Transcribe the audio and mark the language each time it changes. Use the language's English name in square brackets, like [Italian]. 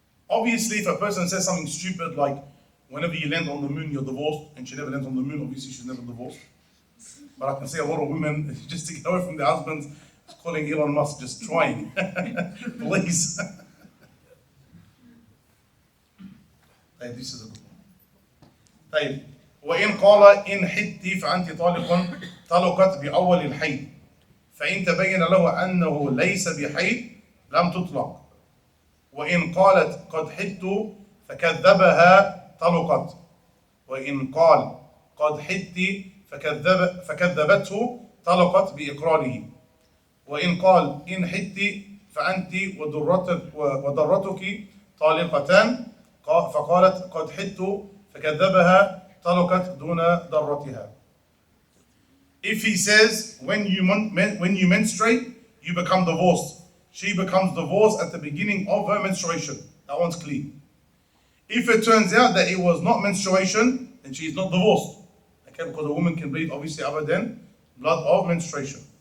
[English] Obviously, if a person says something stupid like, whenever you land on the moon, you're divorced, and she never lands on the moon, obviously she's never divorced. But I can see a lot of women, just to get away from their husbands, calling Elon Musk, just trying. Please. طيب, this is a good one. [Arabic] طيب, وإن قال إن حدتي فأنت طالق طلقت بأول الحيض فإن تبين له أنه ليس بحيض لم تطلق وإن قالت قد حدت فكذبها طلقت وإن قال قد حدت فكذبته طلقت بإقراره وإن قال إن حدت فأنت وضرتك طالقتان فقالت قد حدت فكذبها طلقت دون ضرتها. [English] If he says when you menstruate you become divorced, she becomes divorced at the beginning of her menstruation. That one's clean. If it turns out that it was not menstruation, then she is not divorced. Okay, because a woman can bleed obviously other than blood of menstruation.